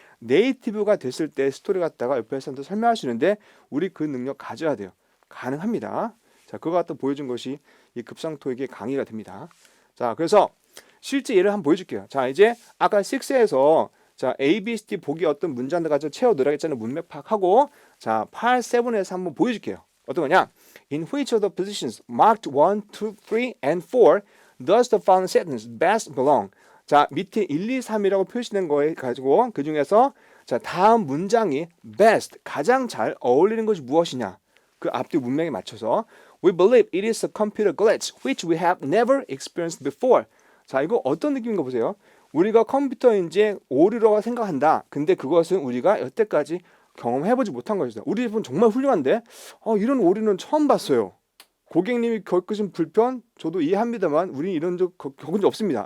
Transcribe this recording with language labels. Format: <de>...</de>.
<ko>네이티브가 됐을 때 스토리 갖다가 옆에 사람한테 설명할 수 있는데 우리 그 능력 가져야 돼요. 가능합니다. 자, 그거 갖다 보여준 것이 이 급상 토익의 강의가 됩니다. 자, 그래서 실제 예를 한번 보여줄게요. 자, 이제 아까 6에서 자, A, B, C, D 보기 어떤 문장들 가지고 채워 넣으라겠잖아요. 문맥 파악하고. 자, part 7에서 한번 보여줄게요. 어떤 거냐?</ko> <en>In which of the positions marked 1, 2, 3, and 4 does the following sentence best belong?</en> <ko>자, 밑에 1, 2, 3이라고 표시된 거에 가지고 그 중에서 자, 다음 문장이 best, 가장 잘 어울리는 것이 무엇이냐? 그 앞뒤 문맥에 맞춰서</ko> <en>We believe it is a computer glitch which we have never experienced before.</en> <ko>자, 이거 어떤 느낌인 거 보세요. 우리가 컴퓨터인지 오류라고 생각한다. 근데 그것은 우리가 여태까지 경험해보지 못한 것이다. 우리 집은 정말 훌륭한데 이런 오류는 처음 봤어요. 고객님이 겪으신 불편 저도 이해합니다만 우리는 이런 적 겪은 적 없습니다.</ko>